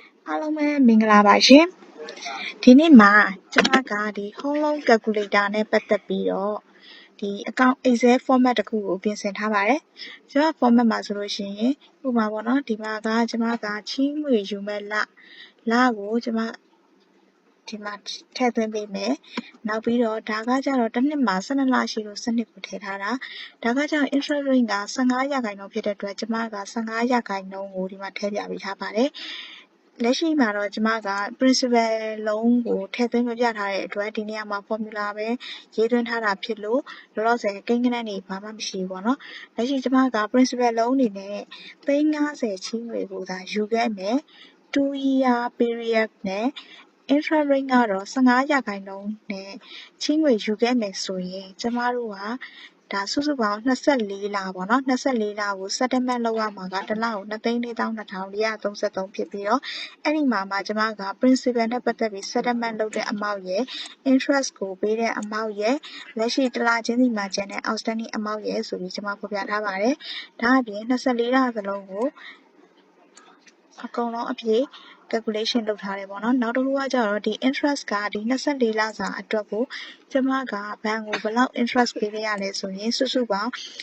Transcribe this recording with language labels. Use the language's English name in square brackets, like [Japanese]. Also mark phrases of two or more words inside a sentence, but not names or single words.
[Burmese] အားလုံးပဲမင်္ဂလာပါရှင်ဒီနေ့မှာကျွန်မကဒီ [English] home loan calculator [Burmese] နဲ့ပတ်သက်ပြီးတော့ဒီ [English] account excel format [Burmese] တစ်ခုကိုပြင်ဆင်ထားပါတယ်ကျွန်မ format မှာဆိုလို့ရှိရင်ဥပမာပေါ့နော်ဒီမှာကကျွန်မကချီးငွေယူမဲ့လကိုကျွန်မဒီမှာထည့်သွင်းပေးမယ်နောက်ပြီးတော့ဒါကကြ တော့တစ်နှစ်မှာ12လရှိလို့စနစ်ကိုထည့်ထားတာဒါကကြတော့ [English] interest rate [Burmese] က15%ဖြစ်တဲ့အတွက်ကျွန်မက15%ကိုဒီမှာထည့်ပြပေးထားပါတယ်လက်ရှိမှာတော့ကျွန်မက [English] principal loan [Burmese] ကိုထည့်သွင်းပြထားတဲ့အတွက်ဒီနေရာမှာ formula ပဲ ရေးသွင်းထားတာဖြစ်လို့လောလောဆယ်ကိန်းဂဏန်းတွေဘာမှမရှိဘူးပေါ့နော်လက်ရှိကျွန်မက [English] principal loan [Burmese] အနေနဲ့350ချီးငွေကိုသာယူခဲ့မယ်2 [English] year period [Burmese] နဲ့ [English] interest rate [Burmese] ကတော့ 15%နဲ့ချီးငွေယူခဲ့မယ်ဆိုရင်ကျမတို့ကဒါစုစုပေါင်း24လပေါ့နော်24လကို settlement လုပ်ရမှာကတစ်လကို2,42,433 ဖြစ်ပြီးတော့အဲ့ဒီမှာကျမက principal နဲ့ပတ်သက်ပြီး settlement လုပ်တဲ့ amount ရယ် interest ကိုပေးတဲ့ amount ရယ်လက်ရှိတစ်လချင်းစီမှာကျန်တဲ့ [English] outstanding amount [Burmese] ရယ်ဆိုပြီးကျမဖော်ပြထားပါတယ်ဒါအပြင်24လစလုံးကိုအကုန်လုံးအပြည့် calculation လုပ်ထားတယ်ပေါ့နော်နောက်တစ်ခုကကျတော့ဒီ interest ကဒီ24လစာအတွက်ကိုကျမကဘဏ်ကိုဘယ်လောက် interest ပေးခဲ့ရလဲဆိုရင်စုစုပေါင်း